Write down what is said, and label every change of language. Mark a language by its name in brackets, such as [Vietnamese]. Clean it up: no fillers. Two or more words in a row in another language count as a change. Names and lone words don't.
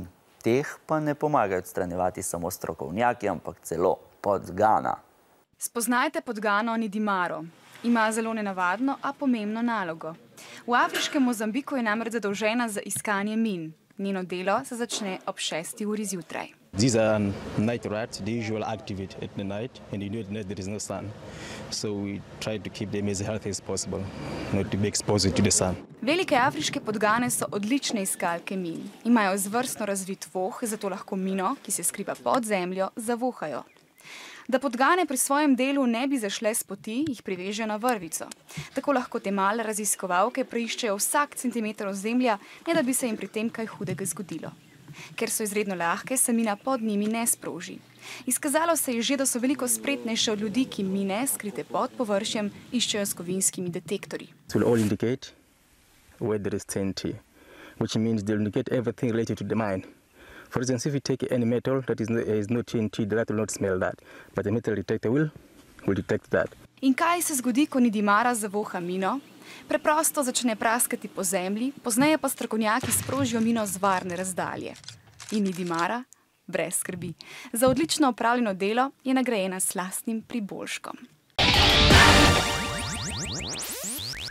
[Slovenian] Teh pa ne pomagajo odstranjevati samo strokovnjaki, ampak celo podgana. Spoznajte podgano Nidimaro. Ima zelo nenavadno, a pomembno nalogo. V afriškem Mozambiku je namreč zadolžena za iskanje min. Njeno delo se začne ob 6. uri zjutraj. [English] These are night rats. They usually activate at the night, and you know at night there is no sun. So we try to keep them as healthy as possible, not to be exposed to the sun. [Slovenian] Velike afriške podgane so odlične iskalke min. Imajo izvrstno razvit voh, zato lahko mino, ki se skriva pod zemljo, zavohajo. Da podgane pri svojem delu ne bi zašle s poti, jih privežejo na vrvico. Tako lahko te male raziskovalke preiščejo vsak centimeter ozemlja, ne da bi se jim pri tem kaj hudega zgodilo. Ker so izredno lahke, se mina pod njimi ne sproži. Izkazalo se je že, da so veliko spretnejše od ljudi, ki mine, skrite pod površjem, iščejo s kovinskimi detektorji. [English] It will all indicate where there is TNT, which means they'll indicate everything related to the mine. For instance, if you take any metal that is no TNT, the rat will not smell that, but the metal detector will detect that. [Slovenian] In kaj se zgodi, ko Nidimara zavoha mino? Preprosto začne praskati po zemlji, pozneje pa strokovnjaki sprožijo mino z varne razdalje. In Nidimara, brez skrbi, za odlično opravljeno delo je nagrajena s slastnim priboljškom.